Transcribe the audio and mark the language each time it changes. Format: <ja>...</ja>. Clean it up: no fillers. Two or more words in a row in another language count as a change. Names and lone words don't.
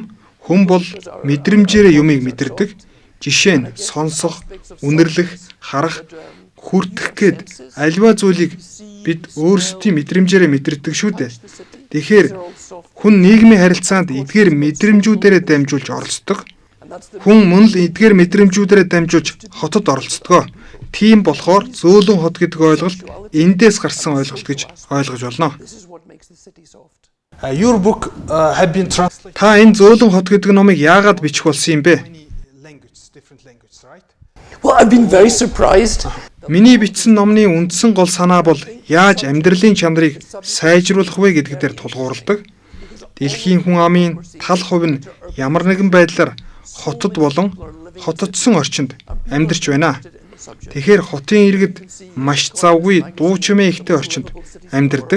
<mn>Хүн бол мэдрэмжээрээ юмыг мэдэрдэг. Жишээ нь сонсох, үнэрлэх, харах, хүртэх гээд альва зүйлийг бид өөрсдийн мэдрэмжээрээ мэдэрдэг шүү дээ. Тэгэхээр хүн нийгмийн харилцаанд эдгээр мэдрэмжүүдээрээ дамжуулж оролцдог. Хүн мөн л эдгээр мэдрэмжүүдээрээ дамжуулж хотод оролцдог. Тийм болохоор зөөлөн хот гэдэг ойлголт эндээс гарсан ойлголт гэж ойлгож болно.</mn> <en>Your book have been translated.</en> <mn>Та энэ зөөлөн хот гэдэг номыг яагаад бичих болсон юм бэ?</mn> <en>Well, I've been very surprised.</en> <mn>Миний бичсэн номны үндсэн гол санаа бол яаж амьдралын чанарыг сайжруулах вэ гэдэг дээр тулгуурладаг. Дэлхийн хүн амын тал хувь нь ямар нэгэн байдлаар хотод болон хотодсон орчинд амьдарч байна. Тэгэхээр хотын иргэд маш завгүй дуу чимээ ихтэй орчинд амьдардаг.</mn>